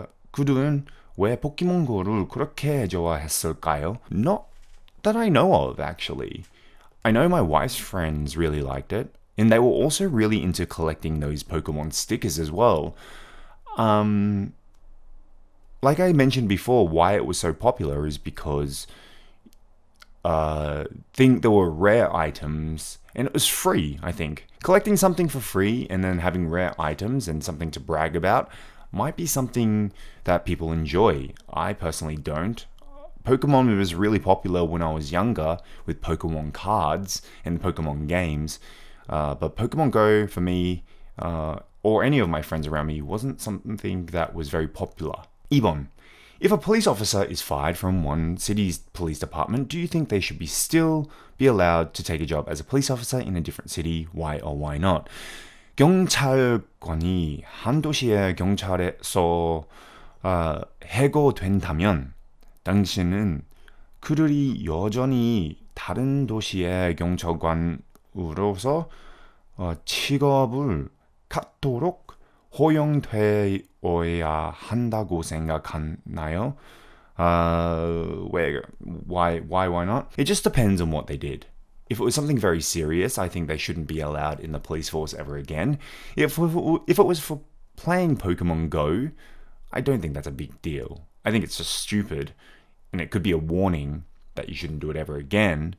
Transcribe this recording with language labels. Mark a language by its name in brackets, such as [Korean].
[Korean] 그들은 왜 포켓몬고를 그렇게 좋아했을까요? [English] Not that I know of, actually. I know my wife's friends really liked it, and they were also really into collecting those Pokemon stickers as well. Like I mentioned before, why it was so popular is because there were rare items and it was free, I think. Collecting something for free and then having rare items and something to brag about might be something that people enjoy. I personally don't. Pokemon was really popular when I was younger with Pokemon cards and Pokemon games. But Pokemon Go for me, or any of my friends around me, wasn't something that was very popular. [Korean] 2번. [English] If a police officer is fired from one city's police department, do you think they should still be allowed to take a job as a police officer in a different city? Why or why not? [Korean] 경찰관이 한 도시의 경찰에서 해고된다면 당신은 그들이 여전히 다른 도시의 경찰관으로서 취업을 갖도록 허용되어야 한다고 생각하나요? [English] Why not? It just depends on what they did. If it was something very serious, I think they shouldn't be allowed in the police force ever again. If it was for playing Pokemon Go, I don't think that's a big deal. I think it's just stupid, and it could be a warning that you shouldn't do it ever again.